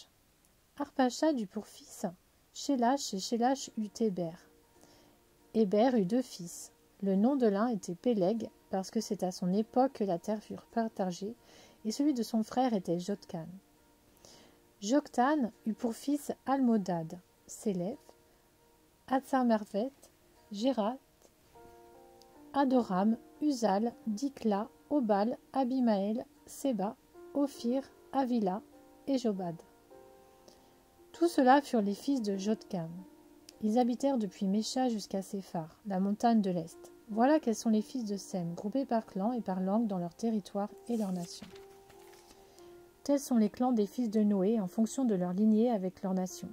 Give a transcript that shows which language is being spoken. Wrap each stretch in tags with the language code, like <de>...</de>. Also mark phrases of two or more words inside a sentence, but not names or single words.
<fr>Arpachad eut pour fils Shélash et Shélash eut Héber. Héber eut 2 fils. Le nom de l'un était Péleg, parce que c'est à son époque que la terre fut partagée, et celui de son frère était Joktan. Joktan eut pour fils Almodad, Sélef, Hatzarmervet, Gérat, Adoram, Uzal, Dikla, Obal, Abimaël, Séba, Ophir, Avila et Jobad. Tous ceux-là furent les fils de Joktan. Ils habitèrent depuis Mécha jusqu'à Séphar, la montagne de l'Est. Voilà quels sont les fils de Sem, groupés par clan et par langue dans leur territoire et leur nation. Tels sont les clans des fils de Noé en fonction de leur lignée avec leur nation.</fr>